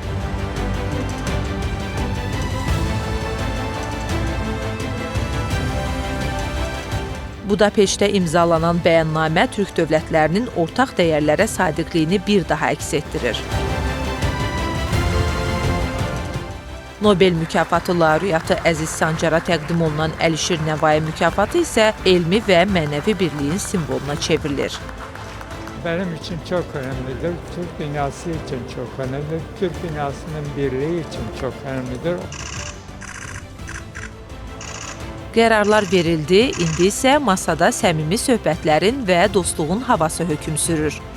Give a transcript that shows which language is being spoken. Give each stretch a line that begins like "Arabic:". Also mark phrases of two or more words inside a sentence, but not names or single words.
Azerbaijani: Budapeştdə imzalanan bəyannamə Türk dövlətlərinin ortaq dəyərlərə sadiqliyini bir daha əks etdirir. Nobel mükafatı laureatı Əziz Sancara təqdim olunan Əlişir Nəvai mükafatı isə elmi və mənəvi birliyin simvoluna çevrilir.
Turkish: Benim için çok önemlidir. Türk dünyası için çok önemlidir. Türk dünyasının birliği için çok önemlidir.
Azerbaijani: Qərarlar verildi, indi isə masada səmimi söhbətlərin və dostluğun havası hökm sürür.